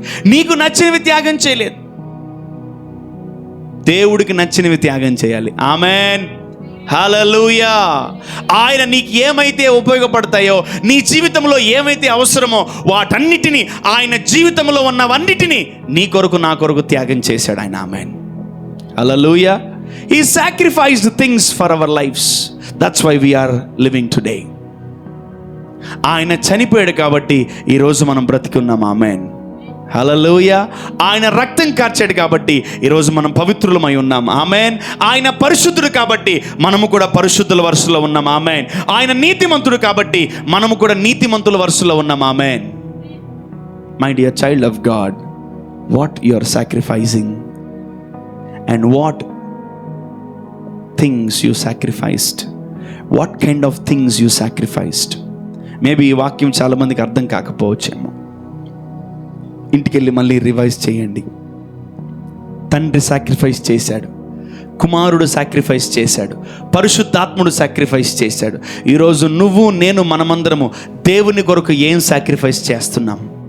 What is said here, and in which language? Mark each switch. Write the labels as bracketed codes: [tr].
[te] నీకు నచ్చినవి త్యాగం చేయలేదు, దేవుడికి నచ్చినవి త్యాగం చేయాలి. ఆమేన్, హల్లెలూయా. ఆయన నీకు ఏమైతే ఉపయోగపడతాయో, నీ జీవితంలో ఏమైతే అవసరమో వాటన్నిటినీ, ఆయన జీవితంలో ఉన్నవన్నిటినీ నీ కొరకు, నా కొరకు త్యాగం చేశాడు ఆయన. ఆమేన్, హల్లెలూయా. [en] He sacrificed things for our lives. That's why we are living today. [te] ఆయన చనిపోయాడు కాబట్టి ఈరోజు మనం బ్రతికున్నాం. ఆమేన్, హల్లెలూయా. ఆయన రక్తం కార్చాడు కాబట్టి ఈరోజు మనం పవిత్రులమై ఉన్నాం. ఆమేన్. ఆయన పరిశుద్ధుడు కాబట్టి మనము కూడా పరిశుద్ధుల వరుసలో ఉన్నాం. ఆమేన్. ఆయన నీతిమంతుడు కాబట్టి మనము కూడా నీతిమంతుల వరుసలో ఉన్నాం. ఆమేన్. [en] My dear child of God, what you are sacrificing and what things you sacrificed, what kind of things you sacrificed. [te] Maybe ఈ వాక్యం చాలా మందికి అర్థం కాకపోవచ్చేమో. ఇంటికి వెళ్ళి మళ్ళీ రివైజ్ చేయండి. తండ్రి సాక్రిఫైస్ చేశాడు, కుమారుడు సాక్రిఫైస్ చేశాడు, పరిశుద్ధాత్ముడు సాక్రిఫైస్ చేశాడు. ఈరోజు నువ్వు, నేను, మనమందరము దేవుని కొరకు ఏం సాక్రిఫైస్ చేస్తున్నాం?